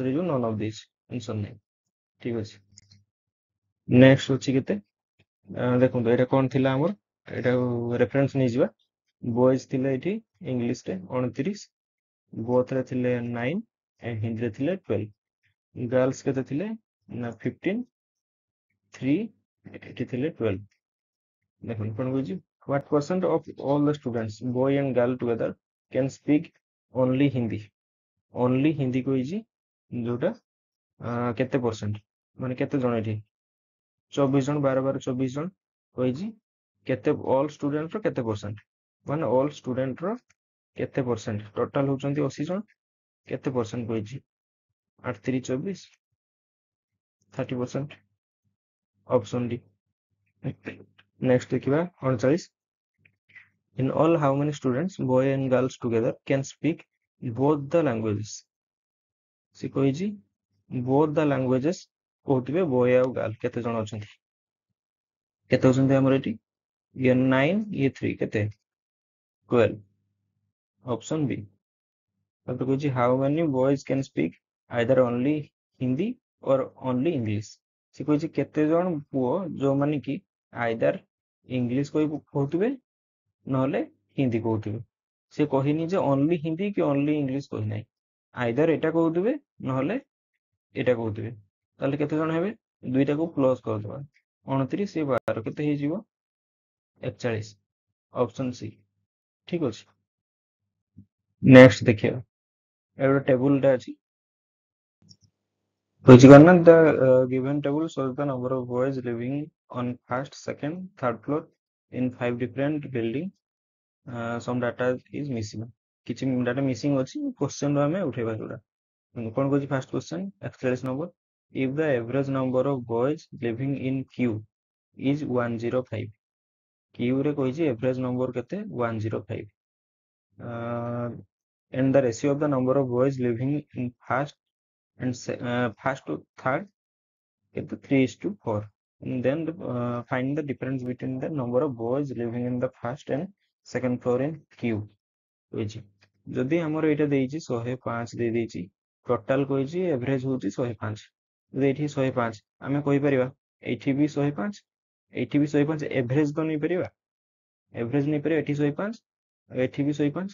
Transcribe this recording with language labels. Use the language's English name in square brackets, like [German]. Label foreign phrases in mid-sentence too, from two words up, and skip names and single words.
[Odia] ହେଇଯିବ [English] none of this answer [Odia] ନାହିଁ ଠିକ ଅଛି ନେକ୍ସଟ ଅଛି କେତେ ଦେଖନ୍ତୁ ଏଇଟା କଣ ଥିଲା ଆମର ଏଇଟା ରେଫରେନ୍ସ ନେଇଯିବା ବଏଜ ଥିଲେ ଏଠି ଇଂଲିଶରେ 29 ବୋଥରେ ଥିଲେ 9 ହିନ୍ଦୀରେ ଥିଲେ 12 ଗାର୍ଲସ କେତେ ଥିଲେ ନା 15 3 ଏଠି ଥିଲେ 12 ଦେଖନ୍ତୁ କଣ କହୁଛି [English] what percent of all the students boy and girl together can speak only [Odia] ହିନ୍ଦୀ କହିଛି ଯୋଉଟା କେତେ ପରସେଣ୍ଟ ମାନେ କେତେ ଜଣ ଏଠି 24 ଜଣ 12 12 24 ଜଣ କହିଛି କେତେ [English] all student [Odia] ର କେତେ ପରସେଣ୍ଟ ମାନେ [English] all student [Odia] ର କେତେ ପରସେଣ୍ଟ ଟୋଟାଲ ହଉଛନ୍ତି 80 ଜଣ କେତେ ପରସେଣ୍ଟ କହିଛି 8 3 24 [English] 30% option D next ଦେଖିବା 39 In all, how many students, boy and girls together, can speak both the languages? [Odia] ସେ କହିଛି [English] both the languages [Odia] କହୁଥିବେ boy ଆଉ girl କେତେ ଜଣ ଅଛନ୍ତି? କେତେ ଅଛନ୍ତି ଆମର ଏଠି? ଇଏ 9 ଇଏ 3 କେତେ? 12 ଅପସନ B। ତାପରେ କହୁଛି [English] how many boys can speak either only Hindi or only English? [Odia] ସେ କହିଛି କେତେ ଜଣ ପୁଅ ଯୋଉମାନେ କି either ଇଂଲିଶ କହୁଥିବେ ନହେଲେ ହିନ୍ଦୀ କହୁଥିବେ। ସେ କହିନି ଯେ only ହିନ୍ଦୀ କି only ଇଂଲିଶ କହିନାହିଁ। either ଏଟା କହୁଥିବେ ନହେଲେ ଏଟା କହୁଥିବେ। ତାହେଲେ କେତେ ଜଣ ହେବେ? ଦୁଇଟାକୁ ପ୍ଲସ୍ କରିଦେବା। 29 12 କେତେ ହେଇଯିବ? 41 ଅପସନ C। ଠିକ ଅଛି। ନେକ୍ସଟ ଦେଖିବା। ଏ ଗୋଟେ ଟେବୁଲଟା ଅଛି। କହିଛି କଣ ନା [English] the given table shows the number of boys living on first, second, third floor in 5 different building. Some data is missing. [Odia] କିଛି [English] data missing [Odia] ଅଛି। କ୍ୱେଶ୍ଚନରୁ ଆମେ ଉଠେଇବା ସେଗୁଡ଼ା। କଣ କହୁଛି [English] first question [Odia] 41 ନମ୍ବର। [English] if the average number of boys living in Q is 105, [Odia] Q ରେ କହିଛି [English] average number [Odia] କେତେ? [English] 105, and the ratio of the number of boys living in first and first to third is 3:4, and then find the difference between the number of boys living in the first and second floor in Q କହିଛି। [Odia] ଯଦି ଆମର ଏଇଟା ଦେଇଛି 105 ଦେଇ ଦେଇଛି, ଟୋଟାଲ କହିଛି ଏଭରେଜ ହଉଛି 105। ଯଦି ଏଇଠି 105 ଆମେ କହିପାରିବା ଏଇଠି ବି 105, ଏଇଠି ବି 105, ଏଭରେଜ ତ ନେଇପାରିବା। ଏଭରେଜ ନେଇପାରିବା ଏଠି 105 ଏଠି ବି 105।